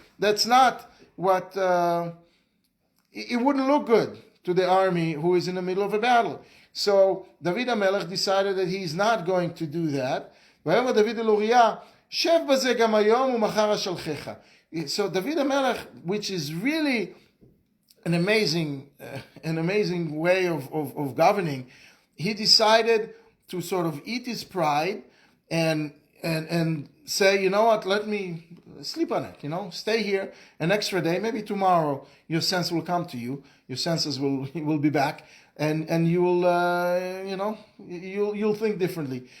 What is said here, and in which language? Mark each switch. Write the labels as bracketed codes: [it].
[en] That's not what. It wouldn't look good to the army who is in the middle of a battle. So David HaMelech decided that he's not going to do that. [he] ויאמר דוד אל אוריה, שב בזה גם היום ומחר אשלחך. [en] So David HaMelech, which is really an amazing way of governing, he decided to sort of eat his pride and say, you know what, let me sleep on it, stay here an extra day, maybe tomorrow your sense will come to you, your senses will be back, and you will, you'll think differently.